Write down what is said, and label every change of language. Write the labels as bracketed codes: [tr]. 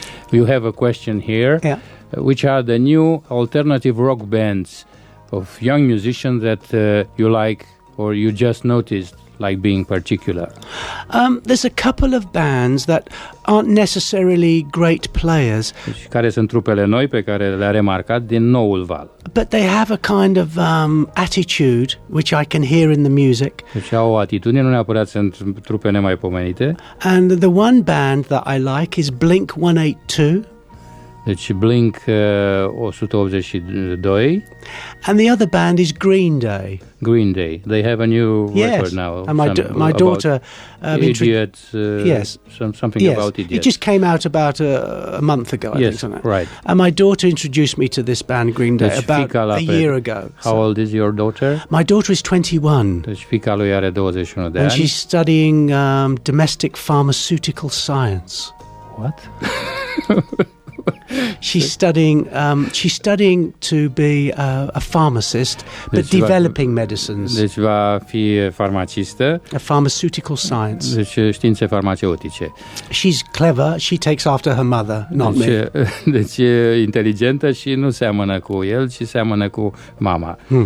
[en] You have a question here. Yeah. Which are the new alternative rock bands of young musicians that you like or you just noticed like being particular? There's a couple of bands that aren't necessarily great players. [ro] Deci, care sunt trupele noi pe care le-a remarcat din noul val? [en] But they have a kind of attitude which I can hear in the music. [ro] Deci au o atitudine, nu neapărat sunt trupe nemaipomenite. [en] And the one band that I like is Blink 182. [ro] Deci Blink 182. [en] And the other band is Green Day. Green Day. They have a new record now. And my daughter Idiot. Yes. Something about Idiot. It just came out about a month ago, I think. Right. And my daughter introduced me to this band Green Day about a year ago. How old is your daughter? My daughter is 21. [ro] Deci fiica lui are 21 de [en] And she's studying domestic pharmaceutical science. What? She's studying to be a pharmacist, but developing medicines. [ro] Deci va fi farmacistă. [en] A pharmaceutical science. [ro] Deci științe farmaceutice. [en] She's clever. She takes after her mother, not me. [ro] Deci e inteligentă și nu seamănă cu el, ci seamănă cu mama.